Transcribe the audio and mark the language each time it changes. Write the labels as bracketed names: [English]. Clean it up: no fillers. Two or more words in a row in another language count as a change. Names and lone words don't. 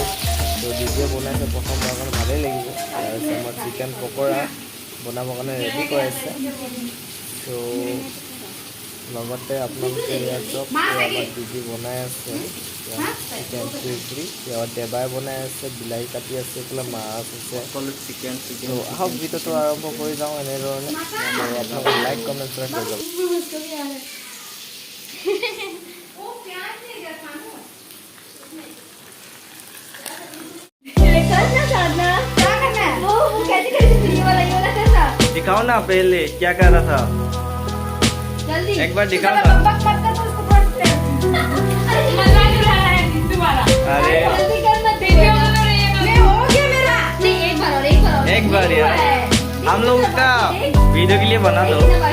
[Assamese] তো ভিডিঅ' বনাইছে প্ৰথমবাৰ কাৰণে ভালেই লাগিব তাৰপিছত আমাৰ চিকেন পকৰা বনাবৰ কাৰণে ৰেডি কৰাইছে তো লগতে আপোনালোকে ইয়াত চব আমাৰ দিদি বনাই আছে চিকেন ফ্ৰী ইয়াত দেবাই বনাই আছে বিলাহী কাটি আছে এইফালে মাছ আছে সকলো চিকেন তো আহক ভিডিঅ'টো আৰম্ভ কৰি যাওঁ এনেধৰণে আপোনালোকে [English] like comment share [Assamese] কৰি যাব [Hindi] दिखाओ ना पहले क्या कर रहा था जल्दी एक बार दिखाओ ना अरे एक बार यार हम लोग का वीडियो के लिए बना दो